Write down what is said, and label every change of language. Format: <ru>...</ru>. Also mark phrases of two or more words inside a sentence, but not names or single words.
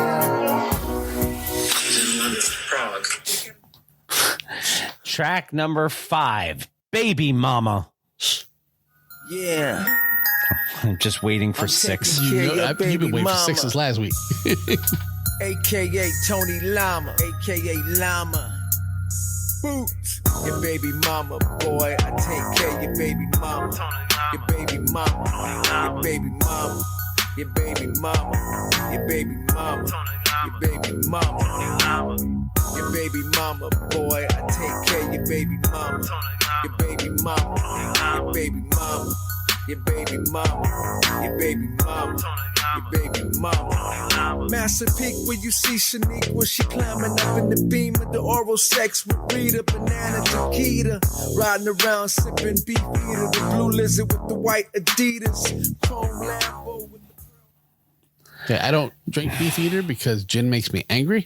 <en>Track number 5, Baby Mama. Yeah. I'm just waiting for 6. You've been waiting for 6 since last week. AKA Tony Llama, AKA Llama. Boots, your baby mama, boy. I take care of your baby mama. Your baby mama, your baby mama, your baby mama, your baby mama, your baby mama. Your baby mama, boy, I take care of your baby mama. Your baby mama, your baby mama, your baby mama, your baby mama, your baby mama. Master Peak where you see Shanique when she climbing up in the beam of the oral sex with Rita, Banana, Chiquita. Riding around sipping beef eater, the blue lizard with the white Adidas. Chrome Lambo with the... Okay, I don't drink beef eater because gin makes me angry.</en>